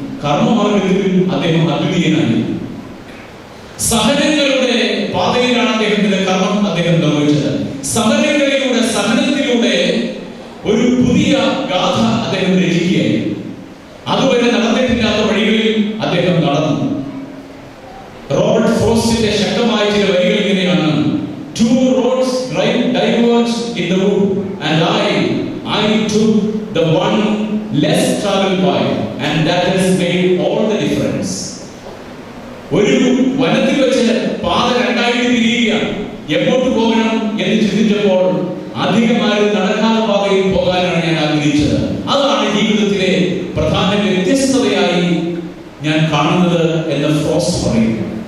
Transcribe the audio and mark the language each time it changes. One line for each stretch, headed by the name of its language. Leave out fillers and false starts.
Malayalam: കർമ്മമാർഗത്തിൽ അദ്ദേഹം അദ്വിതീയനായി. സഹനങ്ങളുടെ പാതയിലാണ് അദ്ദേഹത്തിന്റെ കർമ്മം അദ്ദേഹം നിർവഹിച്ചത്. സഹനത്തിലൂടെ ഒരു പുതിയ ഗാഥ അദ്ദേഹം രചിക്കുകയായി. അതുവരെ നടന്നിട്ടില്ലാത്ത വഴികളിൽ അദ്ദേഹം നടന്നു. റോബർട്ട് ഫ്രോസ്റ്റിന്റെ ശക്തമായ ചില വരികൾ ഇങ്ങനെയാണ്:
English: Two roads diverged in the wood, and I took the one less traveled by, and that has made all the difference.
Malayalam: ഒരു വനത്തിൽ വെച്ച് പാത രണ്ടായിട്ട് തിരിയുകയാണ്. എങ്ങോട്ട് പോകണം എന്ന് ചിന്തിച്ചപ്പോൾ അധികമായി നടക്കാത്ത പാതയിൽ പോകാനാണ് ഞാൻ ആഗ്രഹിച്ചത്. അതാണ് ജീവിതത്തിലെ പ്രധാന വ്യത്യസ്തതയായി ഞാൻ കാണുന്നത് എന്ന് ഫ്രോസ്റ്റ് പറയുന്നു.